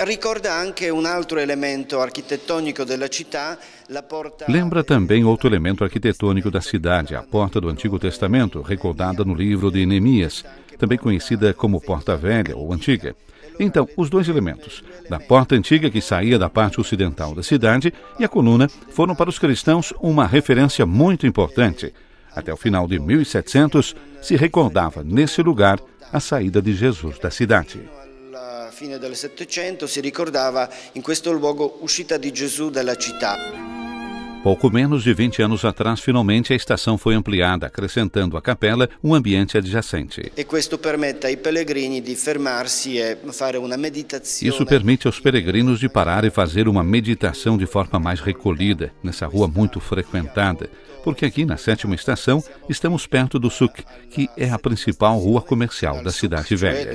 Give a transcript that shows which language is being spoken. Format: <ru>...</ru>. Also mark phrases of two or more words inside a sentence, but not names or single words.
<pt>Lembra também outro elemento arquitetônico da cidade, a Porta do Antigo Testamento, recordada no livro de Neemias, também conhecida como Porta Velha ou Antiga. Então, os dois elementos, da porta antiga que saía da parte ocidental da cidade e a coluna, foram para os cristãos uma referência muito importante. Até o final de 1700, se recordava nesse lugar a saída de Jesus da cidade.</pt> <it>Alla fine del Settecento si ricordava in questo luogo uscita di Gesù dalla città.</it> <pt>Pouco menos de 20 anos atrás, finalmente, a estação foi ampliada, acrescentando à capela um ambiente adjacente. Isso permite aos peregrinos de parar e fazer uma meditação de forma mais recolhida, nessa rua muito frequentada, porque aqui na 7ª estação estamos perto do Souk, que é a principal rua comercial da cidade velha.</pt>